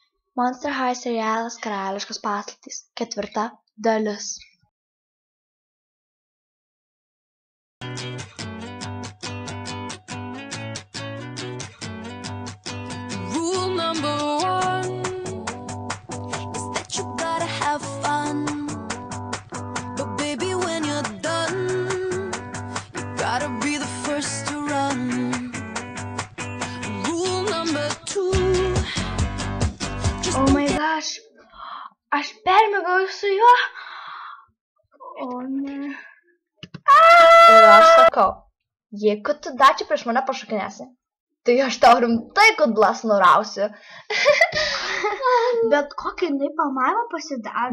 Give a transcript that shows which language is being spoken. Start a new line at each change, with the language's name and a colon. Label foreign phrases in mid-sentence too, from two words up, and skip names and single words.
Lithuanian: Monster High serialas Karališkos paslaptys 4 dalis.
English: Rule number 1 is that you gotta have fun. But baby, when you're done, you gotta be the first to run. Rule number 2. Oh my gosh.
Lithuanian: Aš permėgau su juo. O ne. Ir aš sakau, jeigu tu dar čia prieš mane pašokinėsi, tai aš tau rimtai kudlas nurausiu. Bet kokią jinai pamaimą pasidavė?